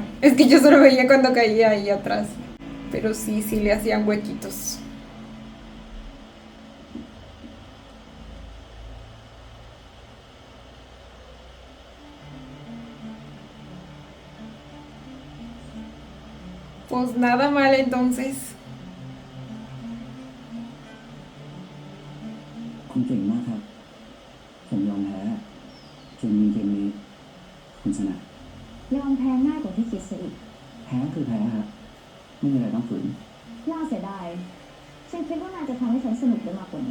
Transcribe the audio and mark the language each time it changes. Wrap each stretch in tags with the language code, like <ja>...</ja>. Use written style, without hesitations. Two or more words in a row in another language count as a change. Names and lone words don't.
<es>Es que yo solo veía cuando caía ahí atrás. Pero sí le hacían huequitos. Pues nada mal entonces.</es> <th>คุณเก่งมากครับ ผมยอมแพ้เกมนี้คุณชนะ ยอมแพ้ง่ายกว่าที่คิดซะอีก แพ้คือแพ้ครับ ไม่มีอะไรต้องฝืน น่าเสียดาย ฉันคิดว่านายจะทำให้ฉันสนุกได้มากกว่านี้</th>